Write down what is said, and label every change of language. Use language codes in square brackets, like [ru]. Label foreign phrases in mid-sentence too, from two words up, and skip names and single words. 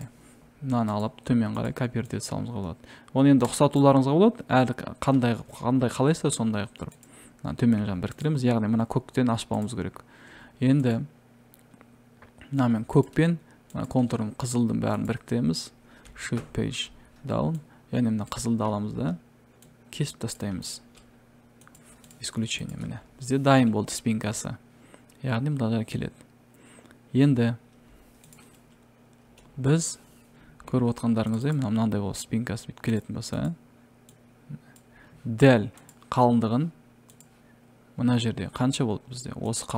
[kk] Мынаны алып төмен қарай копировать ете салуымызға болады. Оны енді ұқсатуларыңызға болады. Әлі қандай қалайса сондай қылып тұрып. Төмен жағын біріктіреміз. Яғни мына көктен ашпауымыз керек. Енді мына мен көкпен контурын қызылдың бәрін біріктіреміз. [en] Shift page down. [kk] Яғни мына қызылды аламыз да кесіп тастаймыз. Исключение міне. Бізде дайын болды спинкасы. Яғни мынаға келеді. Енді біз көріп отқандарыңыздай мынандай болып спинкасы бүйтіп келетін болса, дәл қалыңдығын мына жерде қанша болды бізде?